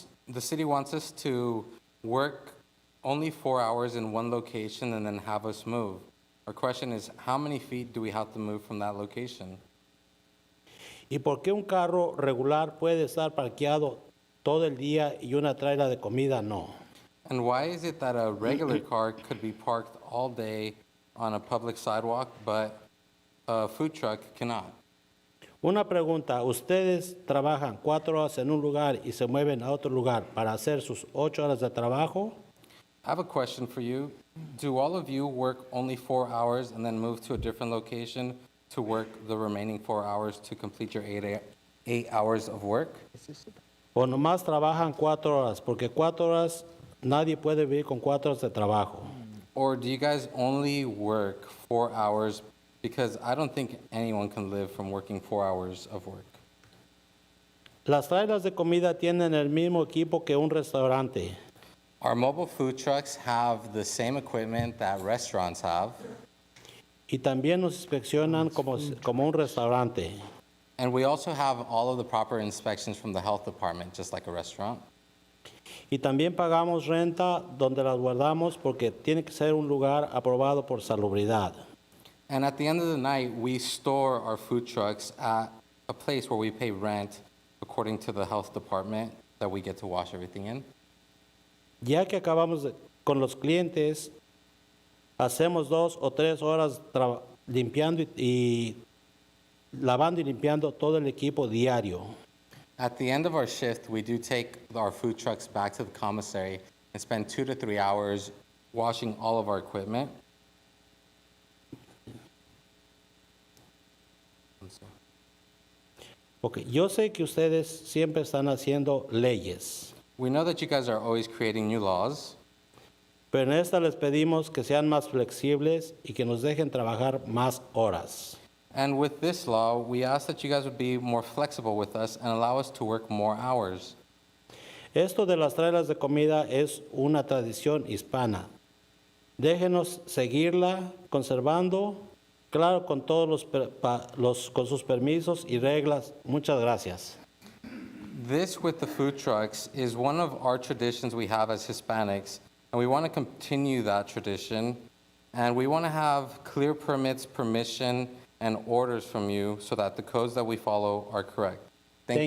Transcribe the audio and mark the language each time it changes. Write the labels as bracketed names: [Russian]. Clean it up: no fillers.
[English] The city wants us to work only 4 hours in one location and then have us move. Our question is, how many feet do we have to move from that location? [Spanish] ¿Y por qué un carro regular puede estar parqueado todo el día y una traila de comida no? [English] And why is it that a regular car could be parked all day on a public sidewalk, but a food truck cannot? [Spanish] Una pregunta, ¿ustedes trabajan 4 horas en un lugar y se mueven a otro lugar para hacer sus 8 horas de trabajo? [English] I have a question for you. Do all of you work only 4 hours and then move to a different location to work the remaining 4 hours to complete your 8 hours of work? [Spanish] ¿O nomás trabajan 4 horas? Porque 4 horas, nadie puede vivir con 4 horas de trabajo. [English] Or do you guys only work 4 hours? Because I don't think anyone can live from working 4 hours of work. [Spanish] Las trailas de comida tienen el mismo equipo que un restaurante. [English] Our mobile food trucks have the same equipment that restaurants have. [Spanish] Y también nos inspeccionan como un restaurante. [English] And we also have all of the proper inspections from the health department, just like a restaurant. [Spanish] Y también pagamos renta donde las guardamos porque tiene que ser un lugar aprobado por salubridad. [English] And at the end of the night, we store our food trucks at a place where we pay rent according to the health department that we get to wash everything in. [Spanish] Ya que con los clientes, hacemos 2 o 3 horas limpiando y lavando y limpiando todo el equipo diario. [English] At the end of our shift, we do take our food trucks back to the commissary and spend 2 to 3 hours washing all of our equipment. [Spanish] Porque yo sé que ustedes siempre están haciendo leyes, [English] We know that you guys are always creating new laws, [Spanish] pero en esta les pedimos que sean más flexibles y que nos dejen trabajar más horas. [English] and with this law, we ask that you guys would be more flexible with us and allow us to work more hours. [Spanish] Esto de las trailers de comida es una tradición hispana. Déjenos seguirla conservando, claro, con todos con sus permisos y reglas. Muchas gracias. [English] This with the food trucks is one of our traditions we have as Hispanics, and we want to continue that tradition. And we want to have clear permits, permission, and orders from you so that the codes that we follow are correct. Thank you